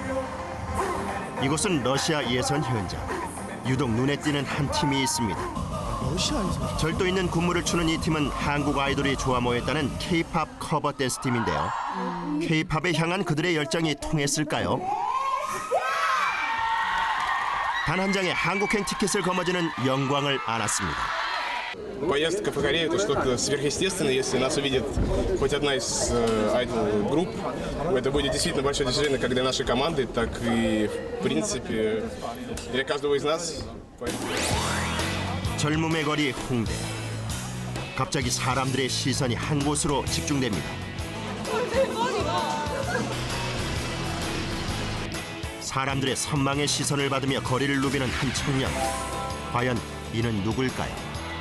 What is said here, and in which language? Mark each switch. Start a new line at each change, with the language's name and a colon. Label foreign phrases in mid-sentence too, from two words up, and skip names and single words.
Korean: 이곳은 러시아 예선 현장. 유독 눈에 띄는 한 팀이 있습니다. 러시아에서. 절도 있는 군무를 추는 이 팀은 한국 아이돌이 좋아 모였다는 K-팝 커버 댄스 팀인데요. K-팝에 향한 그들의 열정이 통했을까요? 단 한 장의 한국행 티켓을 거머쥐는 영광을 안았습니다.
Russian: Поездка по Корее – это что-то сверхъестественное. Если нас увидит хоть одна из айдол-групп, это будет действительно большое достижение как для нашей команды, так и, в принципе, для каждого из нас.
Korean: 젊음의 거리 홍대. 갑자기 사람들의 시선이 한 곳으로 집중됩니다. 사람들의 선망의 시선을 받으며 거리를 누비는 한 청년. 과연 이는 누굴까요?